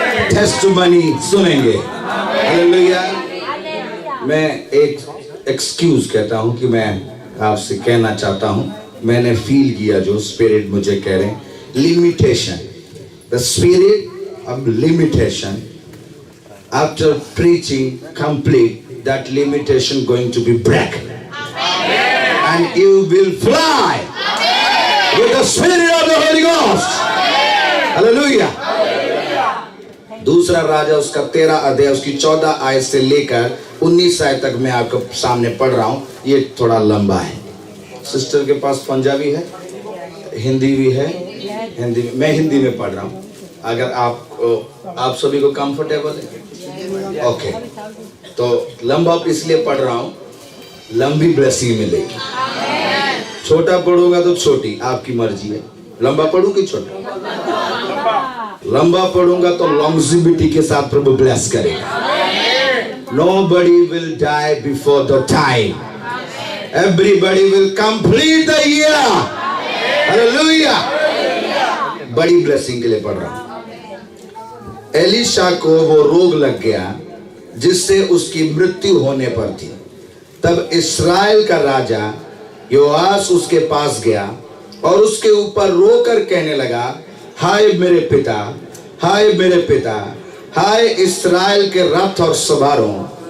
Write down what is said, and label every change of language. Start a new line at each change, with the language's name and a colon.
Hindi: Testimony सुनेंगे। Hallelujah. मैं एक एक्सक्यूज कहता हूं कि मैं आपसे कहना चाहता हूं, मैंने फील किया जो स्पिरिट मुझे कह रहे हैं,
English: Limitation, the spirit of limitation. After preaching complete, that limitation going to be break, and you will fly with the spirit of the Holy Ghost. Hallelujah.
Hindi: दूसरा राजा उसका 13 अध्याय उसकी 14 आयत से लेकर 19 आयत तक मैं आपके सामने पढ़ रहा हूं। ये थोड़ा लंबा है। सिस्टर के पास पंजाबी है, हिंदी भी है। हिंदी में, मैं हिंदी में पढ़ रहा हूं। अगर आप सभी को कंफर्टेबल है, ओके। तो लंबा इसलिए पढ़ रहा हूं, लंबी ब्लेसिंग मिलेगी। छोटा पढ़ूंगा तो छोटी, आपकी मर्जी है। लंबा पढ़ूं कि छोटा? लंबा पढ़ूंगा तो लॉन्जिविटी के साथ प्रभु ब्लेस करेगा।
English: Nobody will die before the time. Everybody will complete the year. Hallelujah.
Hindi: बड़ी ब्लेसिंग के लिए पढ़ रहा हूं। एलीशा को वो रोग लग गया जिससे उसकी मृत्यु होने पर थी। तब इस्राएल का राजा योआस उसके पास गया और उसके ऊपर रोकर कहने लगा, हाय मेरे पिता, हाय मेरे पिता, हाय इस्राएल के रथ और सवारों।